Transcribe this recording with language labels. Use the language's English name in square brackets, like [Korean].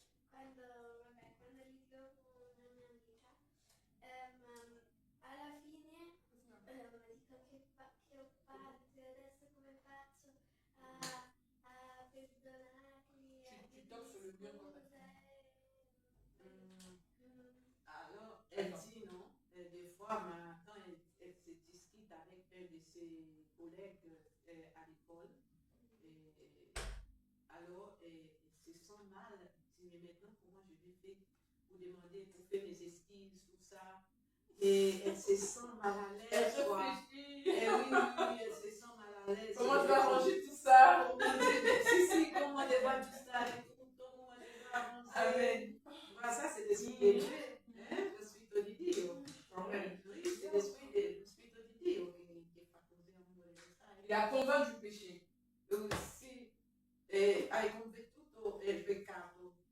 [Italian] quando litigo con una mia amica, alla fine dico che ho fatto, adesso come faccio a perdonarli, a [French] Tu toques sur le mur quand t'as Alors, elle dit non, des fois, quand elle se discute avec un de ses collègues à l'école, alors elle se sent mal. Elle dit, mais maintenant, comment je vais faire pour demander, pour faire mes excuses, tout ça. Et elle se sent mal à l'aise. Et oui, elle se sent mal à l'aise. Comment tu vas ranger tout ça? Si, comment elle va tout ça, comment elle va avancer. Amen. Voilà, ça, c'est l'esprit de Dieu. [Italian] Lo Spirito di Dio. [French] Oui, c'est l'esprit [Italian] di Dio che fa così amore. [French] Il a convaincu du péché. [Italian] Sì, hai convertito il peccato.